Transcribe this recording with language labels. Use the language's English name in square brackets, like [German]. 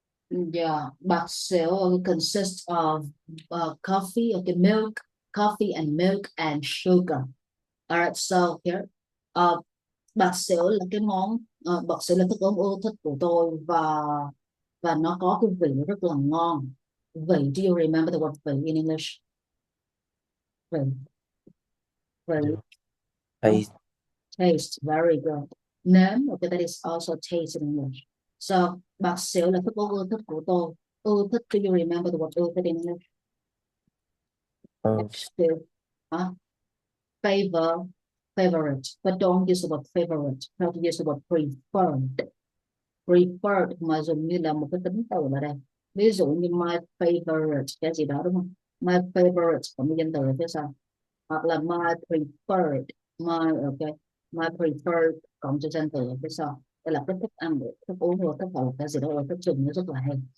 [English] Yeah, basil consists of coffee, okay, milk, coffee and milk and sugar. [Vietnamese] Alright, so here, bạc xỉu là cái món, bạc xỉu là thức uống ưa thích của tôi, và nó có cái vị rất là ngon. [English] Vị, do you remember the word vị in English? [Vietnamese] Vị, vị, [English] The huh? taste Taste, very good. Nếm, okay, that is also taste in English. [Vietnamese] So bạc xỉu là thức uống ưa thích của tôi. [English] Ưa thích, do you remember the word ưa thích in English? of Xỉu, huh? Favor, favorite, but don't use the word favorite. Try to use the word preferred. [Vietnamese] Preferred mà dùng như là một cái tính từ ở đây. Ví dụ như [English] my favorite [Vietnamese] cái gì đó đúng không? My favorite cộng với danh từ ở phía sau. Hoặc là [English] my preferred, [Vietnamese] my, ok, my preferred cộng cho danh từ ở phía sau. Đây là cái thức ăn, thức uống hoặc thức hoặc cái gì đó, thức dùng nó rất là hay.